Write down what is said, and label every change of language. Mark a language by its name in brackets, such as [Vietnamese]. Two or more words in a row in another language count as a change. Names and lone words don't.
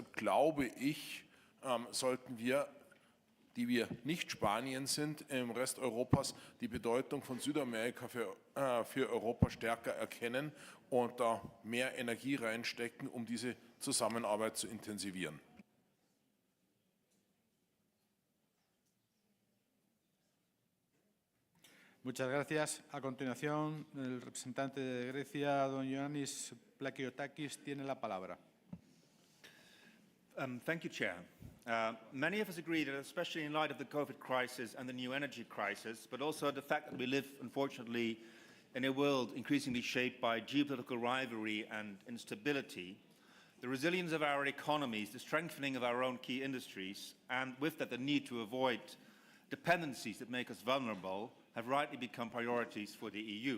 [German] Und deshalb glaube ich, sollten wir die wir nicht Spanien sind, im Rest Europas die Bedeutung von Südamerika für Europa stärker erkennen und da mehr Energie reinstecken, um diese Zusammenarbeit zu intensivieren. [Spanish] Muchas gracias. A continuación, el representante de Grecia, don Ioannis Plakiotakis, tiene la palabra. [English] Thank you, Chair. Many of us agree that, especially in light of the COVID crisis and the new energy crisis, but also the fact that we live, unfortunately, in a world increasingly shaped by geopolitical rivalry and instability, the resilience of our economies, the strengthening of our own key industries, and with that the need to avoid dependencies that make us vulnerable, have rightly become priorities for the EU.